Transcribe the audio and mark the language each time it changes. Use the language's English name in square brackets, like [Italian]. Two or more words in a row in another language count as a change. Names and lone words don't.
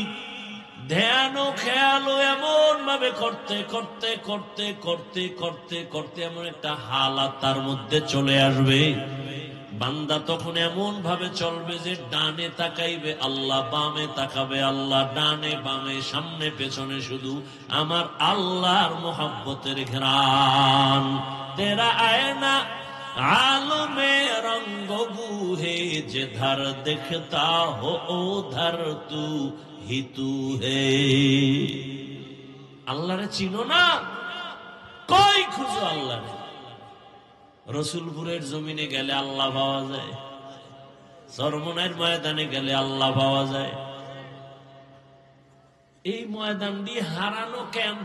[Bangla] ধ্যান ও খেয়াল এমন ভাবে করতে করতে করতে করতে করতে করতে এমন একটা হালাত তার মধ্যে চলে আসবে, বান্দা তখন এমন ভাবে চলবে যে ডানে তাকাইবে আল্লাহ, বামে তাকাবে আল্লাহ, ডানে বামে সামনে পেছনে শুধু আমার আল্লাহর মোহাব্বতের ঘ্রাণ। [Urdu] تیرا آئینہ عالمے رنگ بوہے جدھر دکھتا ہو ادھر تو ہی تو ہے. [Bangla] আল্লাহ রে চিনো না, কই খুঁজো আল্লাহ। রসুলপুরের জমিনে গেলে আল্লাহ পাওয়া যায়, চরমনাইর ময়দানে গেলে আল্লাহ পাওয়া যায়, এই ময়দানটি হারানো ক্যাম্প।